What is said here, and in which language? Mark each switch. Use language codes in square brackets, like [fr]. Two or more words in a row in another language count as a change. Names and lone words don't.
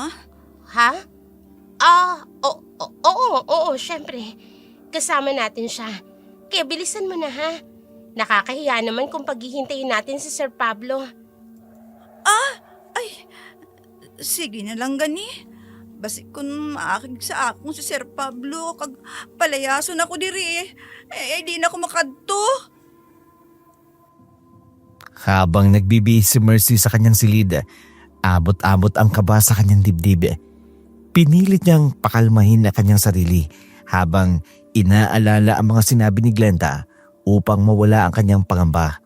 [tl] Ha? Oo, syempre. Kasama natin siya. Kaya bilisan mo na, ha? Nakakahiya naman kung paghihintayin natin si Sir Pablo. [hil] Sige na lang gani. Basi kung maakig sa akong si Sir Pablo, kag palayason ako diri. Di na ako makadto. [tl] Habang nagbibihis si Mercy sa kanyang silid, abot-abot ang kaba sa kanyang dibdib. Pinilit niyang pakalmahin na kanyang sarili habang inaalala ang mga sinabi ni Glenda upang mawala ang kanyang pangamba.